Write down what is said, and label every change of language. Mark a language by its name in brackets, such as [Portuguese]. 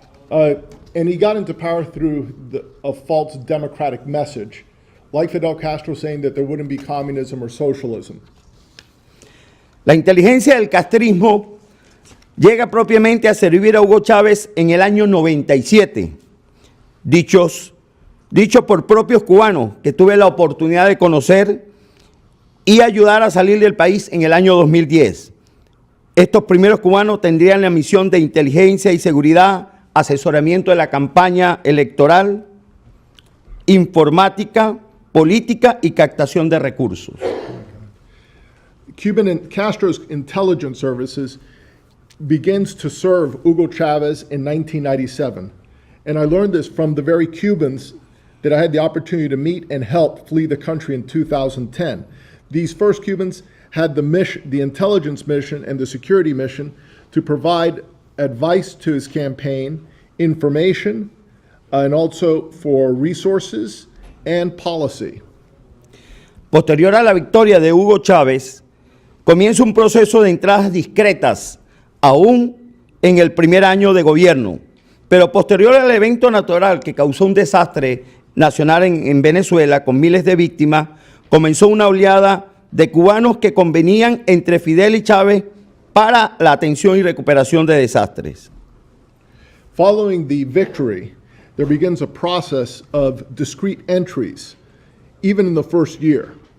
[English] And he got into power through a false democratic message, like Fidel Castro saying that there wouldn't be communism or socialism. [Spanish] La inteligencia del castrismo llega propiamente a servir a Hugo Chávez en el año 97, dicho por propios cubanos que tuve la oportunidad de conocer y ayudar a salir del país en el año 2010. Estos primeros cubanos tendrían la misión de inteligencia y seguridad, asesoramiento de la campaña electoral, informática, política y captación de recursos. [English] Cuban and Castro's intelligence services begins to serve Hugo Chavez in 1997. And I learned this from the very Cubans that I had the opportunity to meet and help flee the country in 2010. These first Cubans had the mission, the intelligence mission and the security mission to provide advice to his campaign, information, and also for resources and policy. [Spanish] Posterior a la victoria de Hugo Chávez, comienza un proceso de entradas discretas, aún en el primer año de gobierno, pero posterior al evento natural que causó un desastre nacional en Venezuela con miles de víctimas, comenzó una oleada de cubanos que convenían entre Fidel y Chávez para la atención y recuperación de desastres. [English] Following the victory, there begins a process of discrete entries, even in the first year.